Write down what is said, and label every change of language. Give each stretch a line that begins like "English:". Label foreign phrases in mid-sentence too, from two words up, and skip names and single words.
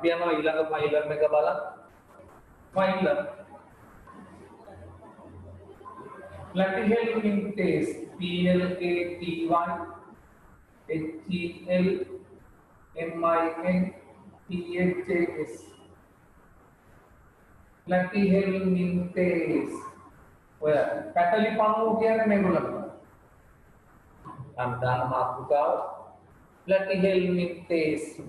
Sinhala: යනවා ඊළඟ ෆයිලම් එක බලන්න ෆයිලම් platyhelminthes PLATY HELMINTHAS platyhelminthes ඔය පැටලි පණුව කියන්නේ මේගොල්ලෝ නම් දාන මාතෘකාව platyhelminthes